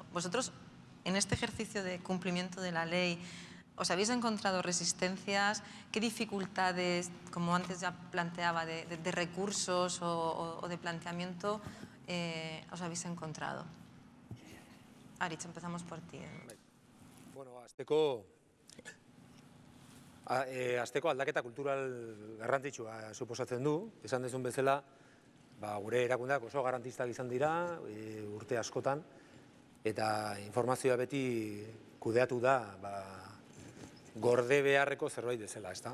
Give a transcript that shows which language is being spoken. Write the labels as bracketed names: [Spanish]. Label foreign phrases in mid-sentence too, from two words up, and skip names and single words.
[Spanish] Vosotros, en este ejercicio de cumplimiento de la ley, ¿os habéis encontrado resistencias? ¿Qué dificultades, como antes ya planteaba, de recursos o de planteamiento os habéis encontrado? Aritz, empezamos por ti. [Basque] Bueno, Azteko aldaketa kultural garrantzitsua suposatzen du, esan dezun bezala, gure erakundeak oso garantistak izan dira urte askotan, eta informazioa beti kudeatu da gorde beharreko zerbait bezala, ezta?